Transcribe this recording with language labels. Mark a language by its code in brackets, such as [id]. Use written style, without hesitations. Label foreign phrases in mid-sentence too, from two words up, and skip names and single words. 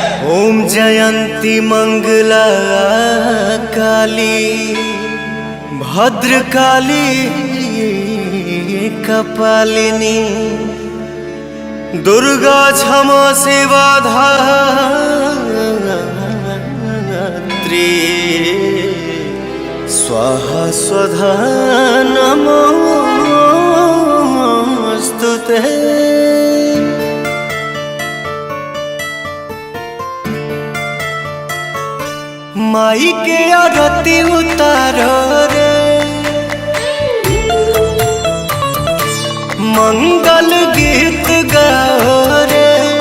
[sa] ओम जयंती मंगला काली भद्रकाली कपालिनी दुर्गा क्षमा सेवा धात्री स्वाहा स्वधा नमोस्तुते। [hi] माई के आरती उतारो रे मंगल गीत गाओ रे।